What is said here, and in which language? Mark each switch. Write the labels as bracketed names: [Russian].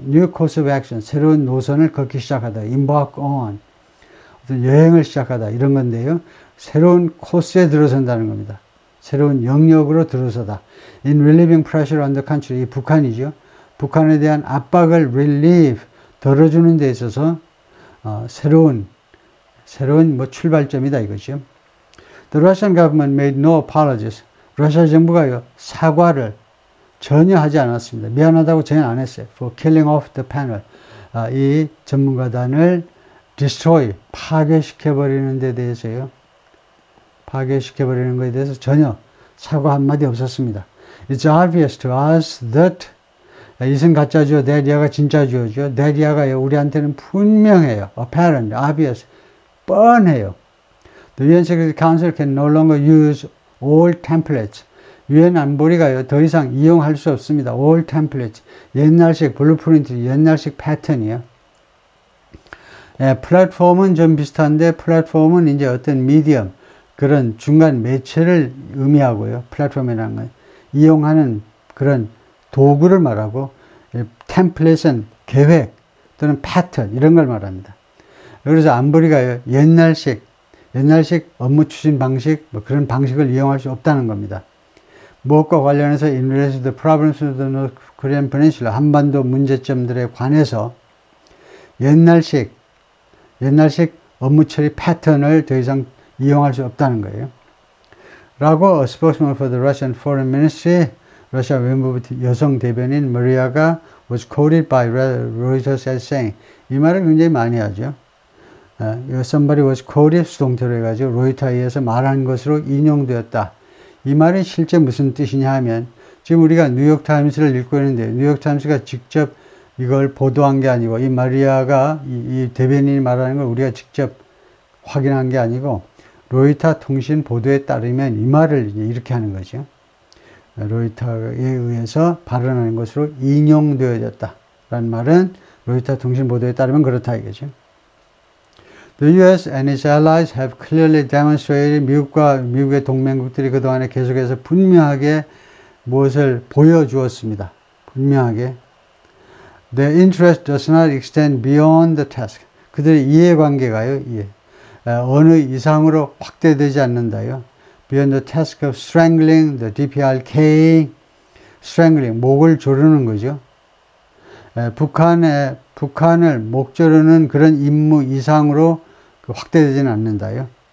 [English] New course of action, [Korean] 새로운 노선을 걷기 시작하다. [English] Embark on, [Korean] 어떤 여행을 시작하다 이런 건데요. 새로운 코스에 들어선다는 겁니다. 새로운 영역으로 들어서다. [English] In relieving pressure on the country, [Korean] 이 북한이죠. 북한에 대한 압박을 relieve, 덜어주는 데 있어서 새로운 출발점이다 이거죠. [English] The Russian government made no apologies. [Korean] 러시아 정부가요, 사과를 전혀 하지 않았습니다. 미안하다고 전혀 안 했어요. [English] For killing off the panel. [Korean] 이 전문가단을 destroy, 파괴시켜버리는 데 대해서요. 파괴시켜버리는 것에 대해서 전혀 사과 한마디 없었습니다. [English] It's obvious to us that, [Korean] 이것은 가짜죠. that 진짜 주어죠. that 우리한테는 분명해요. [English] apparent, obvious, 뻔해요. The UN Security Council can no longer use old templates. [Korean] UN 안보리가요, 더 이상 이용할 수 없습니다. [English] old templates. [Korean] 옛날식 블루프린트, 옛날식 패턴이요. 플랫폼은 좀 비슷한데, 플랫폼은 이제 어떤 미디엄, 그런 중간 매체를 의미하고요. 플랫폼이라는 건 이용하는 그런 도구를 말하고, 템플릿은 계획 또는 패턴 이런 걸 말합니다. 그래서 안보리가요, 옛날식 업무 추진 방식, 그런 방식을 이용할 수 없다는 겁니다. 무엇과 관련해서 [English] in relation to the problems of the North Korean Peninsula, [Korean] 한반도 문제점들에 관해서 옛날식 업무 처리 패턴을 더 이상 이용할 수 없다는 거예요. [English] 라고 a spokesman for the Russian Foreign Ministry, [Korean] 러시아 외무부 여성 대변인 마리아가 [English] was quoted by Reuters as saying, [Korean] 이 말을 굉장히 많이 하죠. [English] somebody was quoted, [Korean] 수동태로 해가지고 로이터에 의해서 말한 것으로 인용되었다. 이 말은 실제 무슨 뜻이냐 하면, 지금 우리가 뉴욕타임스를 읽고 있는데, 뉴욕타임스가 직접 이걸 보도한 게 아니고, 이 마리아가 이 대변인이 말하는 걸 우리가 직접 확인한 게 아니고, 로이터 통신 보도에 따르면 이 말을 이제 이렇게 하는 거죠. 로이터에 의해서 발언하는 것으로 인용되어졌다. 라는 말은 로이터 통신 보도에 따르면 그렇다 이거죠. [English] The US and its allies have clearly demonstrated [Korean] 미국과 미국의 동맹국들이 그동안에 계속해서 분명하게 무엇을 보여주었습니다. 분명하게. [English] Their interest does not extend beyond the task. [Korean] 그들의 이해관계가요. 어느 이상으로 확대되지 않는다요. [English] Beyond the task of strangling the DPRK. [Korean] strangling, 목을 조르는 거죠. 북한을 목 조르는 그런 임무 이상으로 확대되지는 않는다요.